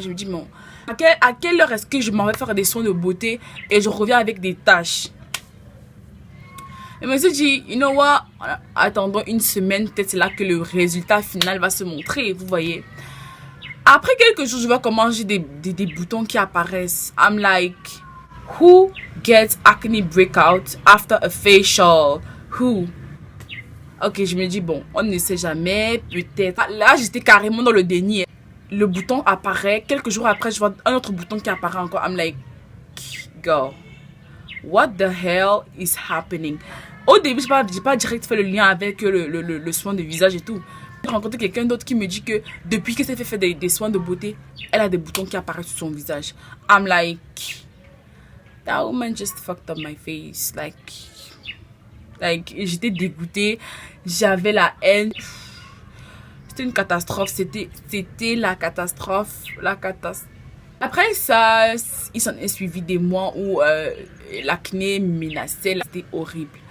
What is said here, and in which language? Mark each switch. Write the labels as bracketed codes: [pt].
[fr] Je me dis, bon, à quelle heure est-ce que je m'en vais faire des soins de beauté et je reviens avec des taches? Et je me suis dit, [en] you know what, [fr] attendons une semaine, peut-être c'est là que le résultat final va se montrer, vous voyez. Après quelques jours, je vois comment j'ai des boutons qui apparaissent. [en] I'm like, who gets acne breakout after a facial? Who? [fr] Ok, je me dis, bon, on ne sait jamais, peut-être. Là, j'étais carrément dans le déni. Le bouton apparaît, quelques jours après, je vois un autre bouton qui apparaît encore. [en] I'm like, girl, what the hell is happening? [fr] Au début, j'ai pas direct fait le lien avec le soin de visage et tout. J'ai rencontré quelqu'un d'autre qui me dit que depuis que s'est fait des soins de beauté, elle a des boutons qui apparaissent sur son visage. [en] I'm like, that woman just fucked up my face. [fr] Like j'étais dégoûtée, j'avais la haine. C'était une catastrophe, c'était la catastrophe. Après ça, il s'en est suivi des mois où l'acné menaçait, c'était horrible.